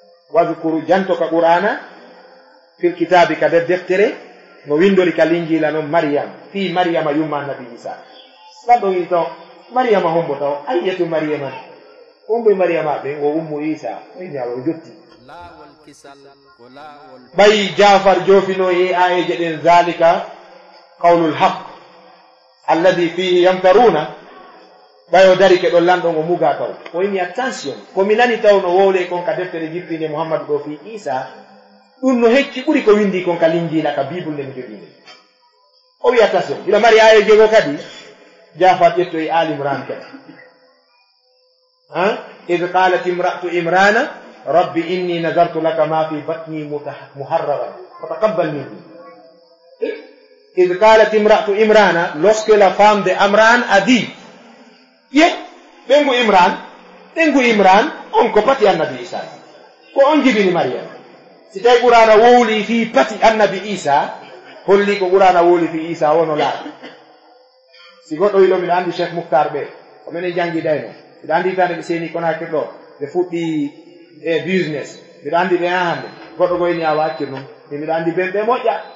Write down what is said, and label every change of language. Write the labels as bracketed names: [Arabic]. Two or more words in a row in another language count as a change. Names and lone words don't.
[Fula] wadhkuru janto ka qur'ana [Arabic] في الكتاب [Fula] ka deftere no windori ka linjila non maryam fi maryama yumma nabi isa sado ito maryama hombo taw ayatu maryama hombo maryama be go ummu isa o nyawo jotti bay jafar jofino e ayeje den [Arabic] ذلك قول الحق الذي فيه يمترون [Fula] bayo dari ke do lando ngo muga taw o ni attention ko minani taw no wole kon ka deftere jippinde muhammad go fi isa dum no hecci buri ko windi kon ka linjila ka bible ne jodinde o wi attention ila mari aye jego kadi jafat yetto e ali imran kadi [Arabic] إذ قالت امرأة عمران رب إني نذرت لك ما في بطني محررا فتقبل مني إذ قالت امرأة عمران [French] lorsque la femme de [Fula] Amran [French] a dit [Fula] bengu imran on ko pati annabi isa ko on jibini maryam si tay qur'ana wowli fi pati annabi isa holli ko qur'ana wowli fi isa wono la si goddo ilo mi andi cheikh mukhtar be ko men jangi dayno mi andi tande be seni kona keddo be fuddi e business mi andi be hande goddo go ni awa kirno mi andi be moƴƴa